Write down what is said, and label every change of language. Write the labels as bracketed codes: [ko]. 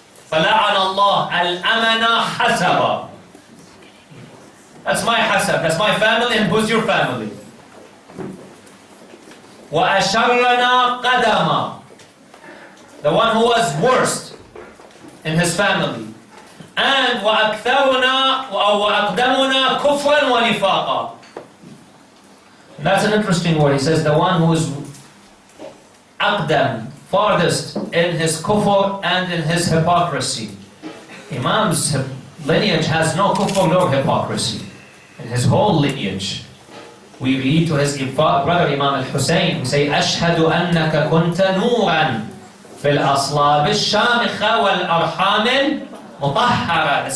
[ar] فَلَعَنَ اللَّهُ الْأَمَنَ حَسَبًا. [en] That's my hasab, that's my family, and who's your family? [ar] وَأَشَرَّنَا قَدَمًا. [en] The one who was worst in his family. [ar] And وَأَكْثَرُنَا وَأَقْدَمُنَا كُفْرًا وَنِفَاقًا. [en] That's an interesting word. He says the one who is aqdam, farthest in his kufr and in his hypocrisy. Imam's lineage has no kufr nor hypocrisy. In his whole lineage. We read to his brother Imam al-Hussein, we say, [ar] أَشْهَدُ أَنَّكَ كُنْتَ نُورًا فِي الْأَصْلَابِ الشَّامِخَةِ وَالْأَرْحَامِ الْمُطَهَّرَةِ.